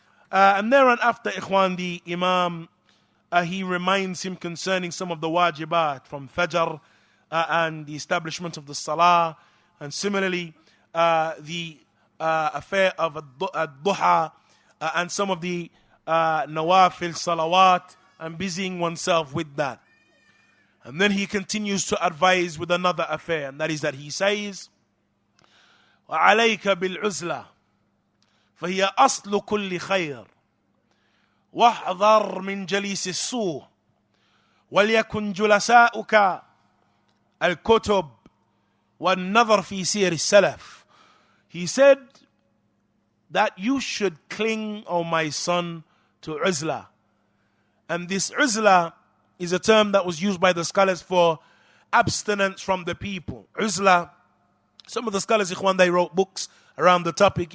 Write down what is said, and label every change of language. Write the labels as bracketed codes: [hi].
[en] And thereafter, Ikhwan, the Imam, he reminds him concerning some of the wajibat from Fajr and the establishment of the Salah, and similarly the affair of ad-duha and some of the nawafil salawat, and busying oneself with that. And then he continues to advise with another affair, and that is that he says, [ar] وَعَلَيْكَ بِالْعُزْلَةِ فَهِيَ أَصْلُ كُلِّ خَيْرٍ وَاحْذَرْ مِنْ جَلِيسِ السُّوءِ وَلْيَكُنْ جُلَسَاؤُكَ الْكُتُبِ وَالنَّظَرْ فِي سِيرِ السَّلَفِ. [en] He said that you should cling, O my son, to uzla. And this uzla is a term that was used by the scholars for abstinence from the people. Uzla, some of the scholars, Ikhwan, they wrote books around the topic.